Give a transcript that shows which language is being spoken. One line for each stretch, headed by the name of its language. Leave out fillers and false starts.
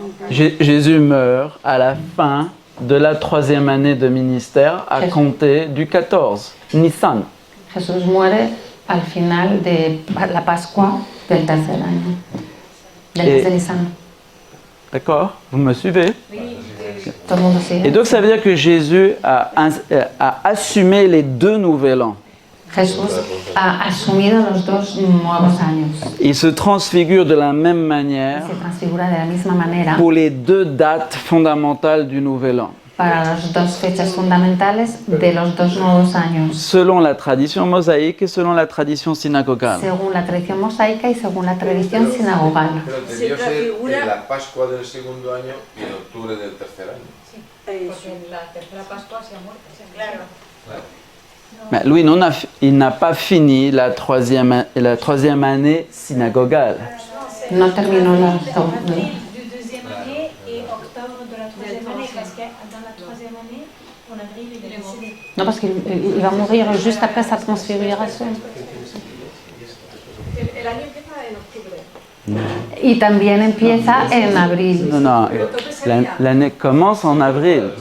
French: Jésus meurt à la fin de la 3e année de ministère à compter du 14, Nissan.
Spanish: Jesús muere al final de la Pascua del tercer año, del mes de Nisan.
French: D'accord? Vous me suivez?
Spanish: Todo el mundo sigue.
French: Et donc ça veut dire que Jésus a assumé les 2 nouvel an.
Spanish: Jesús ha asumido los 2 nuevos años.
French: Il se transfigure de la même manière
Spanish: Se transfigura de la misma manera
French: pour les 2 dates fondamentales du nouvel an.
Spanish: para las 2 fechas fundamentales de los 2 nuevos años,
French: Selon la tradition mosaïque et selon la tradition synagogale.
Spanish: según la tradición mosaica y según la tradición sinagogal. Pero debió ser en la Pascua del segundo año y en octubre del tercer año. Porque en la tercera Pascua se ha muerto. Claro.
French: Mais lui, il n'a pas fini la 3e année synagogale.
Spanish: No terminó la
French: Avril du deuxième année et octobre de la troisième année, parce que dans la troisième année, en avril, il est décédé. No, parce qu'il va mourir juste après sa transfiguration.
Spanish: El año empieza en octubre. Y también empieza en abril.
French: Non, non, l'année commence en avril.